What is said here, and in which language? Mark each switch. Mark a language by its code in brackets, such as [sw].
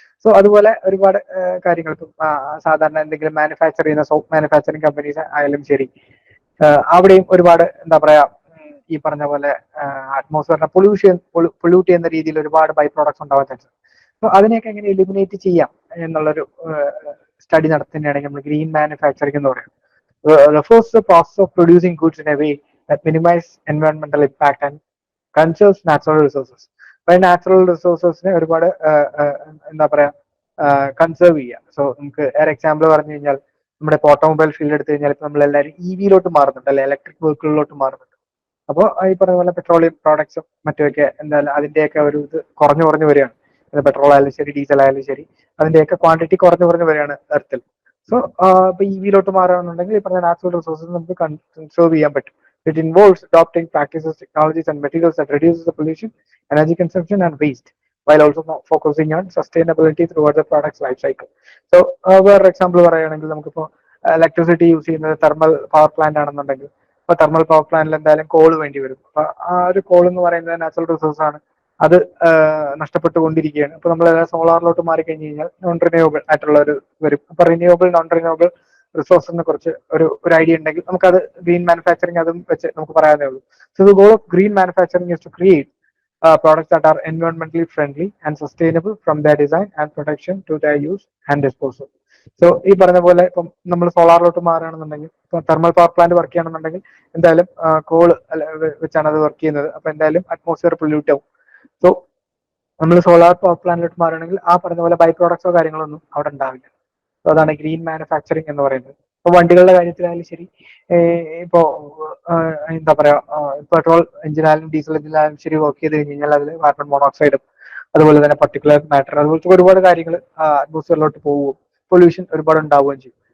[ml] So അതുപോലെ ഒരുപാട് കാര്യങ്ങൾ ഇപ്പം സാധാരണ എന്തെങ്കിലും മാനുഫാക്ചർ ചെയ്യുന്ന സോപ്പ് മാനുഫാക്ചറിങ് കമ്പനീസ് ആയാലും ശരി, അവിടെയും ഒരുപാട് എന്താ പറയാ, ഈ പറഞ്ഞ പോലെ അറ്റ്മോസ്ഫിയറിനെ പൊല്യൂട്ട് ചെയ്യുന്ന രീതിയിൽ ഒരുപാട് ബൈ പ്രോഡക്ട്സ് ഉണ്ടാവാൻ ചാൻസ്. അപ്പൊ അതിനെയൊക്കെ എങ്ങനെ എലിമിനേറ്റ് ചെയ്യാം എന്നുള്ളൊരു സ്റ്റഡി നടത്തുന്നതാണെങ്കിൽ നമ്മൾ ഗ്രീൻ മാനുഫാക്ചറിംഗ് എന്ന് പറയാം. [en] refers to the process of producing goods in a way that minimize environmental impact and conserves natural resources. [ml] അപ്പൊ നാച്ചുറൽ റിസോഴ്സസിനെ ഒരുപാട് എന്താ പറയാ, കൺസേർവ് ചെയ്യുക. സോ നമുക്ക് ഒരു എക്സാമ്പിൾ പറഞ്ഞു കഴിഞ്ഞാൽ നമ്മുടെ ഓട്ടോമൊബൈൽ ഫീൽഡ് എടുത്തു കഴിഞ്ഞാൽ ഇപ്പൊ നമ്മൾ എല്ലാവരും EV മാറുന്നുണ്ട്, അല്ലെ ഇലക്ട്രിക് വെഹിക്കിളിലോട്ട് മാറുന്നുണ്ട്. അപ്പോൾ ഈ പറഞ്ഞ പോലെ പെട്രോളിയം പ്രോഡക്ട്സും മറ്റുമൊക്കെ എന്തായാലും അതിന്റെയൊക്കെ ഒരു ഇത് കുറഞ്ഞു കുറഞ്ഞു വരികയാണ്. പെട്രോൾ ആയാലും ശരി, ഡീസൽ ആയാലും ശരി, അതിന്റെയൊക്കെ ക്വാണ്ടിറ്റി കുറഞ്ഞു കുറഞ്ഞു വരികയാണ് എർത്തിൽ. സോ ഇപ്പൊ EV മാറുകയാണെന്നുണ്ടെങ്കിൽ ഈ പറഞ്ഞ നാച്ചുറൽ റിസോഴ്സസ് നമുക്ക് കൺസേർവ് ചെയ്യാൻ പറ്റും. [en] It involves adopting practices, technologies and materials that reduces the pollution, energy consumption and waste, while also focusing on sustainability throughout the product's life cycle. [ml] So വേറൊരു example പറയുകയാണെങ്കിൽ നമുക്കിപ്പോ electricity use ചെയ്യുന്നത് thermal power plant ആണെന്നുണ്ടെങ്കിൽ, ഇപ്പൊ thermal power പ്ലാന്റിൽ എന്തായാലും call വേണ്ടി വരും. അപ്പൊ ആ ഒരു കോൾ എന്ന് പറയുന്നത് നാച്ചുറൽ റിസോഴ്സ് ആണ്, അത് നഷ്ടപ്പെട്ടുകൊണ്ടിരിക്കുകയാണ്. അപ്പൊ നമ്മൾ സോളാറിലോട്ട് മാറി കഴിഞ്ഞ് കഴിഞ്ഞാൽ നോൺ റിന്യൂവബിൾ ആയിട്ടുള്ള ഒരു വരും. അപ്പൊ റിന്യൂവബിൾ നോൺ റിന്യൂവബിൾ റിസോഴ്സിനെ കുറിച്ച് ഒരു ഐഡിയ ഉണ്ടെങ്കിൽ നമുക്കത് ഗ്രീൻ മാനുഫാക്ചറിങ് അതും വെച്ച് നമുക്ക് പറയാനേ ഉള്ളൂ. [en] So the goal of green manufacturing is to create products that are environmentally friendly and sustainable from their design and production to their use and disposal. [ml] So ഈ പറഞ്ഞ പോലെ ഇപ്പം നമ്മൾ സോളാറിലോട്ട് മാറുകയാണെന്നുണ്ടെങ്കിൽ, ഇപ്പൊ തെർമൽ പവർ പ്ലാന്റ് വർക്ക് ചെയ്യണമെന്നുണ്ടെങ്കിൽ എന്തായാലും call വെച്ചാണ് അത് വർക്ക് ചെയ്യുന്നത്. അപ്പൊ എന്തായാലും അറ്റ്മോസ്ഫിയർ പൊല്യൂട്ട് ആവും. സോ നമ്മൾ സോളാർ പവർ പ്ലാന്റിലോട്ട് മാറുകയാണെങ്കിൽ ആ പറഞ്ഞ പോലെ ബൈ പ്രോഡക്ട്സോ കാര്യങ്ങളൊന്നും അവിടെ ഉണ്ടാവില്ല. സോ അതാണ് ഗ്രീൻ മാനുഫാക്ചറിങ് എന്ന് പറയുന്നത്. ഇപ്പൊ വണ്ടികളുടെ കാര്യത്തിലായാലും ശരി, ഇപ്പോ എന്താ പറയാ, പെട്രോൾ എഞ്ചിനായാലും ഡീസൽ എഞ്ചിനായാലും ശരി വർക്ക് ചെയ്ത് കഴിഞ്ഞ് കഴിഞ്ഞാൽ അതിൽ കാർബൺ മോണോക്സൈഡും അതുപോലെ തന്നെ പർട്ടിക്കുലർ മാറ്റർ അതുപോലത്തെ ഒരുപാട് കാര്യങ്ങൾ അറ്റ്മോസ്ഫിയറിലോട്ട് പോവുകയും പൊല്യൂഷൻ ഒരുപാട് ഉണ്ടാവുകയും ചെയ്യും.